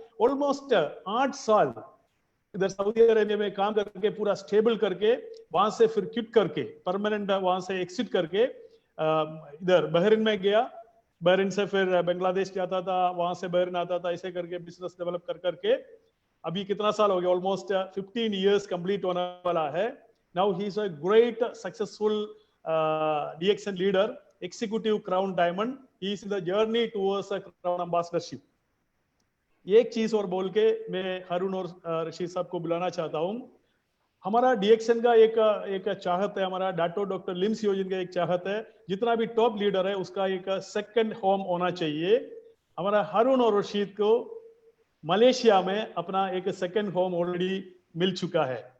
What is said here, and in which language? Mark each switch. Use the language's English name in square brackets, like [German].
[Hindi] Almost 8 साल इधर Saudi Arabia में काम करके पूरा स्टेबल करके, वहां से फिर क्विट करके, परमानेंट वहां से एक्सिट करके इधर बहरीन में गया. बहरीन से फिर बांग्लादेश जाता था, वहां से बहरीन आता था. ऐसे करके बिजनेस डेवलप कर करके अभी कितना साल हो गया, ऑलमोस्ट 15 इयर्स कंप्लीट होने वाला है. [English] Now he is a great successful DXN leader, executive crown diamond. He is in the journey towards a crown ambassadorship. [Hindi] एक चीज और बोल के मैं हारून और रशीद साहब को बुलाना चाहता हूं. हमारा डीएक्सन का एक चाहत है, हमारा डॉक्टर लिम सियोजिन का एक चाहत है, जितना भी टॉप लीडर है उसका एक सेकंड होम होना चाहिए. हमारा हारून और रशीद को मलेशिया में अपना एक सेकंड होम ऑलरेडी मिल चुका है.